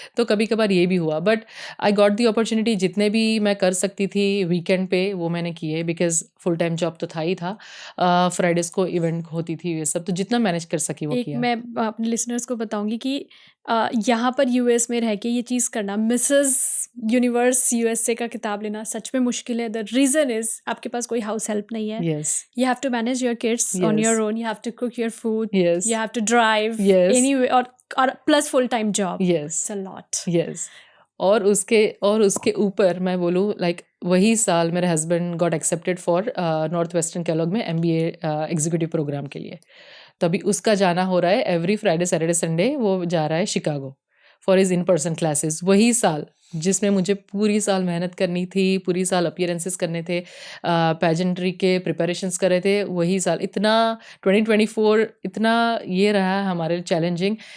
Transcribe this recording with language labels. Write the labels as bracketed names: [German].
[Hindi] तो कभी कभार ये भी हुआ. [English] But I got the opportunity. [Hindi] जितने भी मैं कर सकती थी वीकेंड पे वो मैंने किए बिकॉज फुल टाइम जॉब तो था ही था. फ्राइडेज को इवेंट होती थी ये सब, तो जितना मैनेज कर सकी वो किया. मैं अपने लिसनर्स को बताऊंगी कि यहाँ पर यूएस में रह के ये चीज़ करना, मिसेस यूनिवर्स यूएसए का किताब लेना सच में मुश्किल है. [English] the reason is [Hindi] आपके पास कोई हाउस हेल्प नहीं है. [English] Yes. You have to manage your kids on your own. You have to cook your food. Yes. You have to drive. Yes. Anyway, or plus full time job. Yes. It's a lot. Yes. [Hindi] और उसके ऊपर मैं बोलूँ like वही साल मेरे husband [English] got accepted for [Hindi] north western Kellogg में MBA executive programme के लिए. तभी उसका जाना हो रहा है [English] Every Friday Saturday Sunday. [Hindi] वो जा रहा है Chicago [English] For his in person classes. [Hindi] वही साल जिसमें मुझे पूरी साल मेहनत करनी थी, पूरी साल अपीयरेंसेस करने थे, पेजेंट्री के प्रिपरेशंस कर रहे थे, वही साल इतना 2024 इतना ये रहा है हमारे लिए चैलेंजिंग।